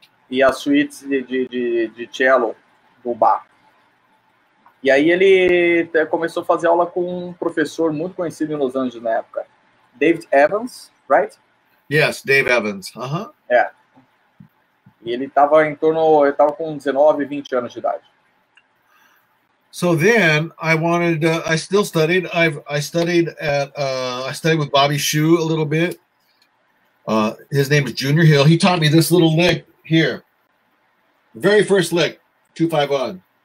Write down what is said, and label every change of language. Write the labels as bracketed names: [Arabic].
[Portuguese] E as suítes de cello do Bach. E aí ele começou a fazer aula com um professor muito conhecido em Los Angeles na época, David Evans, right? [English] Yes, Dave Evans. [Portuguese] E ele estava com 19, 20 anos de idade. [English] So then I still studied. I studied with Bobby Shu a little bit. His name is Junior Hill. He taught me this little lick here. The very first lick, 2-5-1.